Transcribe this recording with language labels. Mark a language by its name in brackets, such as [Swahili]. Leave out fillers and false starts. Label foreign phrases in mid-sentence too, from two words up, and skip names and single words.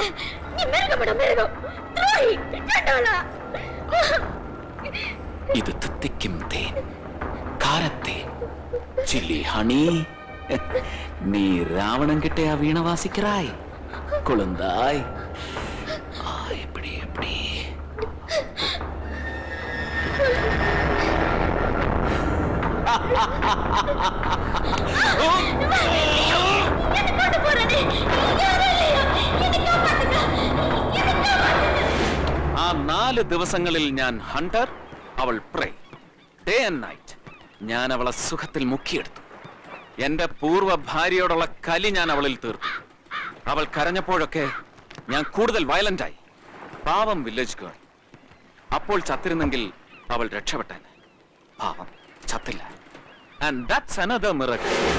[Tamil] நீ மிருகப்பட மிருகம், துரோகி, சண்டாளா. இது தித்திக்கும் தேன், காரத்தேன், [English] chilli honey. [Tamil] நீ ராவணன் கிட்டயா வீணை வாசிக்கிறாய்? குழந்தாய், எப்படி எப்படி [Malayalam] ആ 4 ദിവസങ്ങളിൽ ഞാൻ ഹണ്ടർ, അവൾ പ്രേ. [English] day and night [Malayalam] ഞാൻ അവളെ സുഖത്തിൽ മുക്കിയെടുത്തു. എന്റെ പൂർവ്വ ഭാര്യയോടുള്ള കലി ഞാൻ അവളിൽ തീർത്തു. അവൾ കരഞ്ഞപ്പോഴൊക്കെ ഞാൻ കൂടുതൽ വയലന്റായി. പാവം [English] village girl. [Malayalam] അപ്പോൾ ചത്തിരുന്നെങ്കിൽ അവൾ രക്ഷപ്പെട്ടേനെ. പാവം ചത്തില്ല. [English] And that's another miracle.